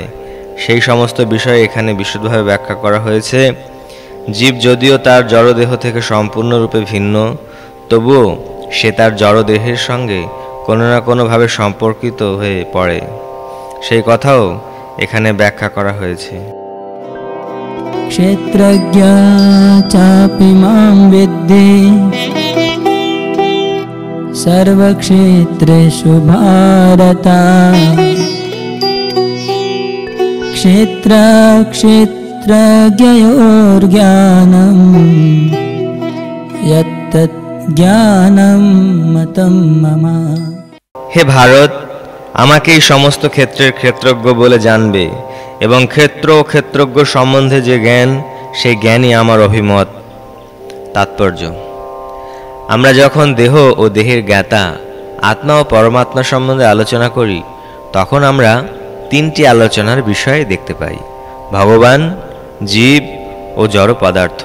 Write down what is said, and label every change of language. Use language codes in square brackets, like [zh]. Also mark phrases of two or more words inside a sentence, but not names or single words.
[bn] সেই সমস্ত বিষয় এখানে বিশদভাবে ব্যাখ্যা করা হয়েছে। জীব যদিও তার জড়দেহ থেকে সম্পূর্ণরূপে ভিন্ন, তবুও সে তার জড়দেহের সঙ্গে কোনো না কোনোভাবে সম্পর্কিত হয়ে পড়ে। সেই কথাও এখানে ব্যাখ্যা করা হয়েছে। [sa] क्षेत्रज्ञा चापि मां विद्धि सर्वक्षेत्रेषु भारत क्षेत्रक्षेत्रज्ञयोर्ज्ञानं यत्तत् ज्ञानं मतं मम। [bn] হে ভারত, আমাকে এই সমস্ত ক্ষেত্রের ক্ষেত্রজ্ঞ বলে জানবে এবং ক্ষেত্র ও ক্ষেত্রজ্ঞ সম্বন্ধে যে জ্ঞান, সেই জ্ঞানই আমার অভিমত। তাৎপর্য: আমরা যখন দেহ ও দেহের জ্ঞাতা আত্মা ও পরমাত্মা সম্বন্ধে আলোচনা করি, তখন আমরা তিনটি আলোচনার বিষয় দেখতে পাই: ভগবান, জীব ও জড় পদার্থ।